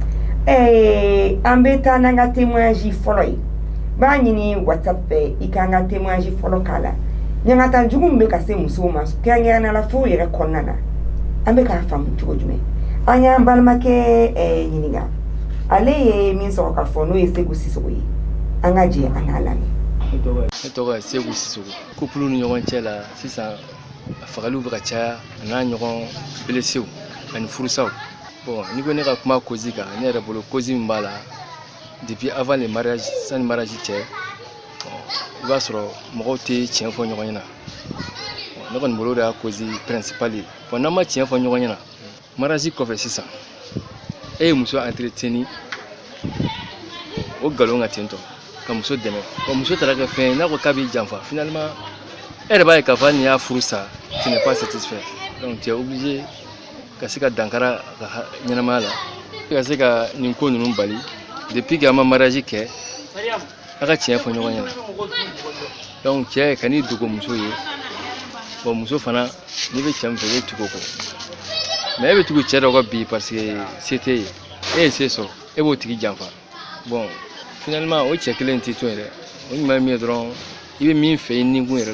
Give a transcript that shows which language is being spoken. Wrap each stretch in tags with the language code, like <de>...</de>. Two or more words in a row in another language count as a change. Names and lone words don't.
<bm>an bɛ taa n'an ka témoignage fɔlɔ ye b'a ɲini WhatsApp fɛ i k'an ka témoignage fɔlɔ k'a la ɲangata jugu min bɛ ka se musow ma kɛrɛnkɛrɛnnenya la fo yɛrɛ kɔnɔna na an bɛ k'a faamu cogo jumɛn an y'an balimakɛ ɲininka ale ye min sɔrɔ ka fɔ n'o ye Segu Sisoko ye an ka jɛ an k'a lamɛn. Ne tɔgɔ ye Segu Sisoko couple ni ɲɔgɔn cɛ la sisan a fagaliw bɛ ka caya a n'a ɲɔgɔn blessew ani furusaw bon ni ko ne ka kuma cause kan ne yɛrɛ bolo cause min b'a la</bm> <fr>depuis avant le mariage</fr> <bm>sani mariage cɛ i b'a sɔrɔ mɔgɔw tɛ tiɲɛ fɔ ɲɔgɔn ɲɛna ne kɔni bolo de y'a</bm> <fr>cause principale</fr> <bm>ye bon n'an ma tiɲɛ fɔ ɲɔgɔn ɲɛna mariage kɔfɛ sisan e ye muso entretenu o galon ka ten tɔ ka muso dɛmɛ bon muso taara kɛ fɛn ye n'a ko k'a b'i janfa finalement e yɛrɛ b'a ye k'a fɔ hali n'i y'a furu sa</bm> <fr>tu n'es pas satisfait donc tu es obligé</fr> <bm>ka se ka dankara a ka ɲɛnamaya la ka se ka nin ko ninnu bali</bm> <fr>depuis que</fr> <bm>an ma mariage kɛ a ka tiɲɛ fɔ ɲɔgɔn ɲɛna donc cɛ ka n'i dogo muso ye bon muso fana n'i bɛ cɛ min fɛ i bɛ tugu o kɔ mais e bɛ tugu cɛ dɔ kɔ bi</bm> <fr>parce que</fr> <bm>se t'e ye e ye se sɔrɔ e b'o tigi janfa bon finalement o cɛ kelen tɛ to yɛrɛ o ɲuman ye min ye dɔrɔn i bɛ min fɛ i nikun yɛrɛ</bm>